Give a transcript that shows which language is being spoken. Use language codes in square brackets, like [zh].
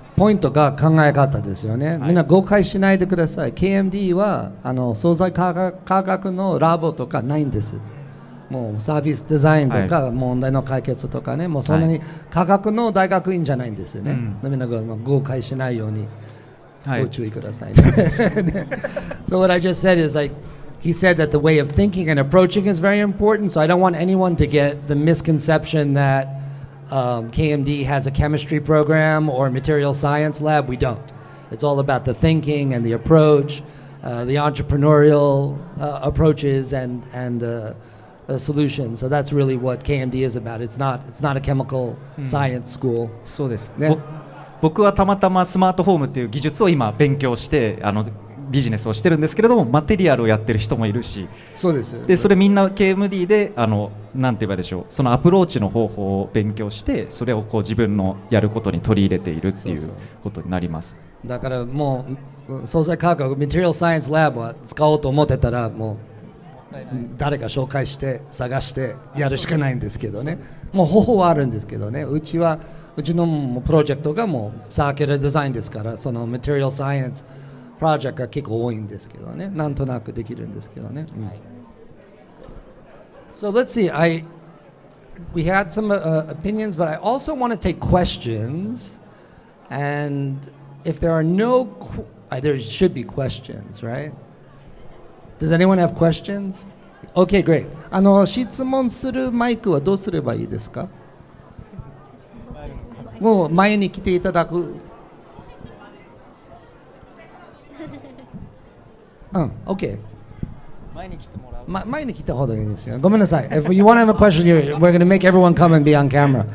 [ja] ポイントが考え方ですよね。みんな誤解しないでください。 KMD は素材科学のラボとかないんです。もうサービスデザインとか問題の解決とかね、もうそんなに科学の大学院じゃないんですよね。みんなが誤解しないように。ご注意くださいね。 [en] So what I just said is like he said that the way of thinking and approaching is very important. So I don't want anyone to get the misconception that KMD has a chemistry program or material science lab. We don't. It's all about the thinking and the approach, the entrepreneurial approaches and solutions. So that's really what KMD is about. It's not a chemical science school. [ja] そうですね。僕はたまたまスマートホームっていう技術を今勉強してビジネスをしてるんですけれども、マテリアルをやってる人もいるし、そうです。でそれみんな KMD でなんて言えばいいでしょう、そのアプローチの方法を勉強して、それを自分のやることに取り入れているっていうことになります。だからもう素材科学、マテリアルサイエンスラボは使おうと思ってたら、もう誰か紹介して探してやるしかないんですけどね。もう方法はあるんですけどね。うちのプロジェクトがもうサーキュラーデザインですから、そのマテリアルサイエンスプロジェクトが結構多いんですけどね。なんとなくできるんですけどね。 [en] So let's see. We had some opinions, but I also want to take questions. And if there are there should be questions, right? Does anyone have questions? Okay, great. [ja] 質問するマイクはどうすればいいですか？もう前に来ていただく。 OK。前に来てもらう。前に来た方がいいですよ。ごめんなさい。 [en] If you want to have a question, we're going to make everyone come and be on camera.